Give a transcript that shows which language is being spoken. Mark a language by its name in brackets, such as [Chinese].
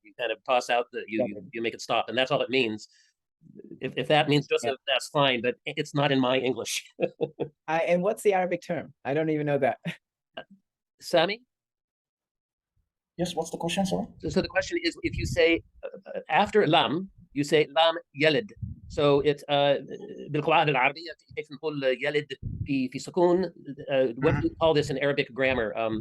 [English] You kind of toss out the you make it stop, and that's all it means. If that means Joseph, that's fine, but it's not in my English. And what's the Arabic term? I don't even know that. Sami? Yes, what's the question, sorry? So the question is, if you say after lam, you say lam yalid. So it's [Arabic] بالقواعد العربية كيف نقول يلد في سكون. [English] What do you call this in Arabic grammar?